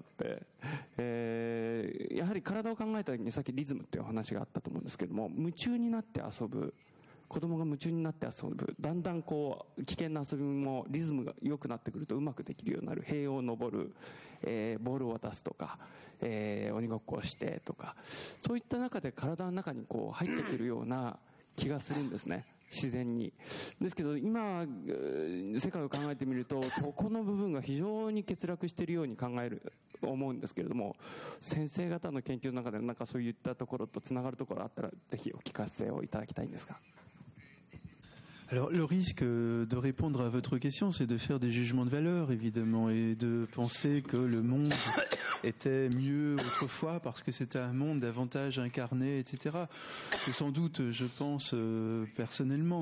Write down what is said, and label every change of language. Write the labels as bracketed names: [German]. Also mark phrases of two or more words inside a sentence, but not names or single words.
[Japanese] 、やはり体を考えた時にさっきリズムっていうお話があったと思うんですけども、夢中になって遊ぶ、子供が夢中になって遊ぶ、だんだん危険な遊びもリズムが良くなってくるとうまくできるようになる、塀を登る、ボールを渡すとか、鬼ごっこをしてとか、そういった中で体の中に入ってくるような気がするんですね、自然に。ですけど今世界を考えてみると、ここの部分が非常に欠落しているように思うんですけれども、先生方の研究の中でそういったところとつながるところあったらぜひお聞かせをいただきたいんですが。 [French] Alors, le risque de répondre à votre question, c'est de faire des jugements de valeur, évidemment, et de penser que le monde était mieux autrefois parce que c'était un monde davantage incarné, etc. C'est sans doute, je pense, personnellement.